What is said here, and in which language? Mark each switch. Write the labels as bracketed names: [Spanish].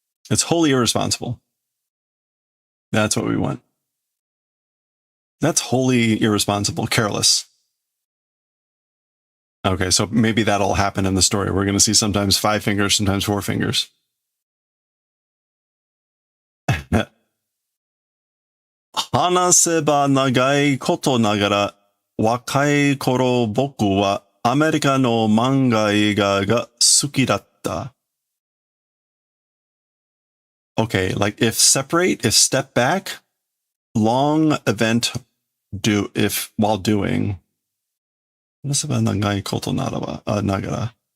[English] It's wholly irresponsible. That's what we want. That's wholly irresponsible, careless. Okay, so maybe that'll happen in the story. We're going to see sometimes 5 fingers, sometimes 4 fingers. [Japanese] 話せば長いことながら、若い頃僕はアメリカの漫画映画が好きだった。 [English] Okay, like if step back, long event while doing. [Japanese] 話せば長いことながら.